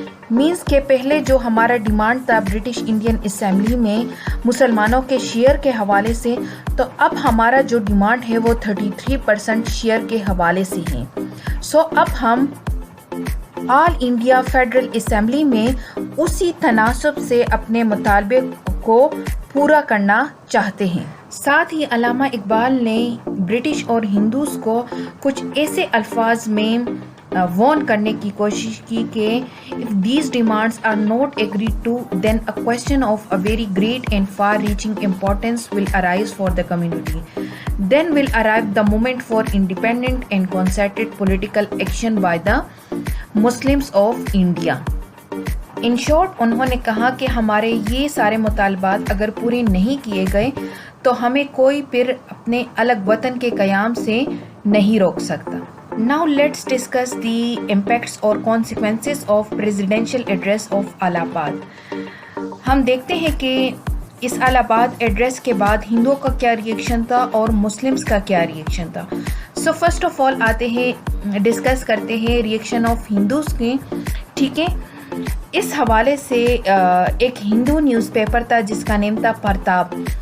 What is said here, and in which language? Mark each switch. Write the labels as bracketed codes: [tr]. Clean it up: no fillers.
[ur] Means کہ پہلے جو ہمارا ڈیمانڈ تھا برٹش انڈین اسمبلی میں مسلمانوں کے شیئر کے حوالے سے، تو اب ہمارا جو ڈیمانڈ ہے وہ 33% شیئر کے حوالے سے ہے. سو اب ہم آل انڈیا فیڈرل اسمبلی میں اسی تناسب سے اپنے مطالبے کو پورا کرنا چاہتے ہیں. ساتھ ہی علامہ اقبال نے برٹش اور ہندوز کو کچھ ایسے الفاظ میں وارن کرنے کی کوشش کی کہ [en] if these demands are not agreed to, then a question of a very great and far-reaching importance will arise for the community. Then will arrive the moment for independent and concerted political action by the Muslims of India. In short, [ur] انہوں نے کہا کہ ہمارے یہ سارے مطالبات اگر پورے نہیں کیے گئے تو ہمیں کوئی پھر اپنے الگ وطن کے قیام سے نہیں روک سکتا. [en] Now let's discuss the impacts or consequences of presidential address of Allahabad. [ur] ہم دیکھتے ہیں کہ اس الہ آباد ایڈریس کے بعد ہندوؤں کا کیا ریئیکشن تھا اور مسلمس کا کیا ریئیکشن تھا. سو فرسٹ آف آل آتے ہیں، ڈسکس کرتے ہیں ریئیکشن آف ہندوز کے. ٹھیک ہے، اس حوالے سے ایک ہندو نیوز پیپر تھا جس کا نیم تھا پرتاپ.